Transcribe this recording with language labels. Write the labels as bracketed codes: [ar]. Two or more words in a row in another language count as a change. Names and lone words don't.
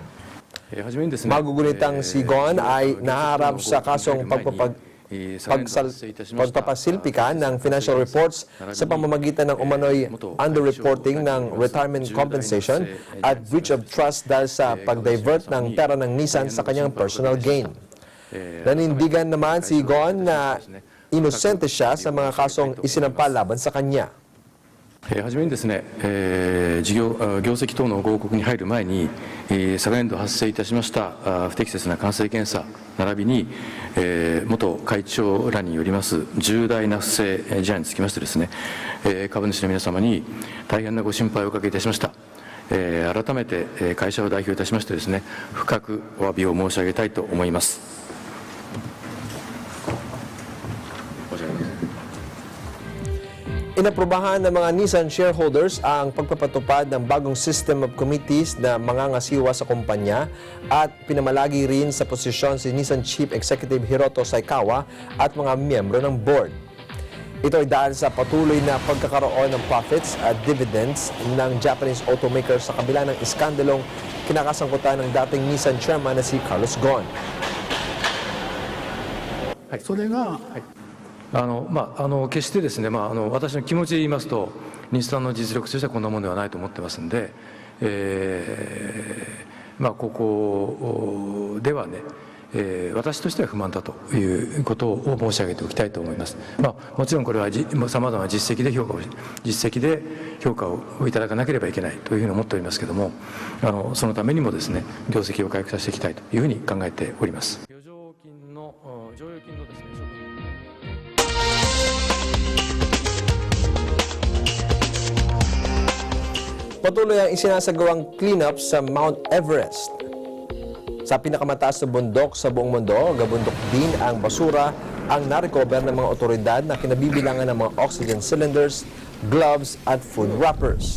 [tl] Magugunitang si Gon ay naharap sa kasong pagpapasilpika ng [en] financial reports [tl] sa pamamagitan ng umano'y underreporting ng [en] retirement compensation [tl] at [en] breach of trust [tl] dahil sa pag-divert ng pera ng Nissan sa kanyang [en] personal gain. [tl] Nanindigan naman si Gon na inosente siya sa mga kasong isinampa laban sa kanya. [ja] はじめにですね、業績等の報告に入る前に、昨年度発生いたしました不適切な監査検査並びに、元会長らによります重大な不正事案につきましてですね、株主の皆様に大変なご心配をおかけいたしました。改めて会社を代表いたしましてですね、深くお詫びを申し上げたいと思います。 [tl] Inaprobahan ng mga Nissan shareholders ang pagpapatupad ng bagong [en] system of committees [tl] na mangangasiwa sa kumpanya at pinamalagi rin sa posisyon si Nissan [en] Chief Executive [tl] Hiroto Saikawa at mga miyembro ng board. Ito ay dahil sa patuloy na pagkakaroon ng profits at dividends ng [en] Japanese automaker [tl] sa kabila ng iskandalong kinakasangkutan ng dating Nissan chairman na si Carlos Ghosn. [ja] それが決してですね、私の気持ちで言いますと、日産の実力としてはこんなものではないと思ってますんで、ここではね、私としては不満だということを申し上げておきたいと思います。もちろんこれはさまざまな実績で評価をいただかなければいけないというふうに思っておりますけれども、そのためにもですね、業績を回復させていきたいというふうに考えております。剰余金のですね。 [tl] Patuloy ang isinasagawang cleanup sa Mount Everest. Sa pinakamataas na bundok sa buong mundo, gabundok din ang basura ang narecover ng mga otoridad na kinabibilangan ng mga [en] oxygen cylinders, [tl] gloves at [en] food wrappers.